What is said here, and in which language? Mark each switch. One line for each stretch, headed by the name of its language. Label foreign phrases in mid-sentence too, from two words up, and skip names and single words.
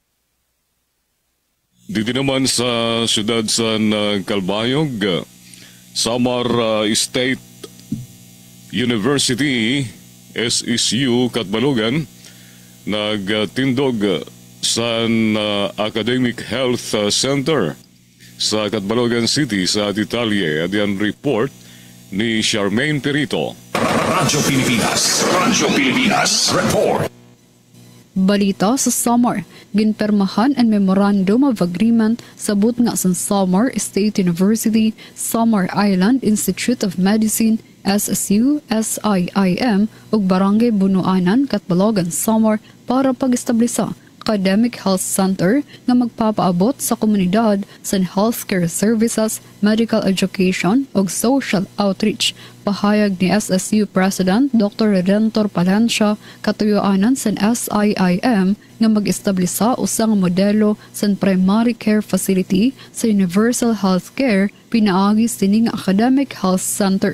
Filipino: Dito naman
Cebuano: sa siyudad sa Calbayog, Samar State University, SSU, Katbalogan, nagtindog sa Academic Health Center sa Katbalogan City sa Detalye.
Filipino: At yan report ni Charmaine Perito.
English: Radyo Pilipinas, report.
Cebuano: Balita sa Samar, ginpermahan ang Memorandum of Agreement sabot nga sa Samar State University, Samar Island Institute of Medicine, SSU, SIIM ug Barangay Bunuanan, Katbalogan, Samar para pag-establisa Academic Health Center nga magpapaabot sa komunidad sa
English: healthcare services, medical education
Cebuano: ug
English: social outreach.
Cebuano: Pahayag ni SSU President Dr. Redentor Palencia katuyuanan sa SIIM nga mag-establisa usang modelo sa
English: primary care facility
Cebuano: sa Universal Healthcare pinaagi sining Academic Health Center.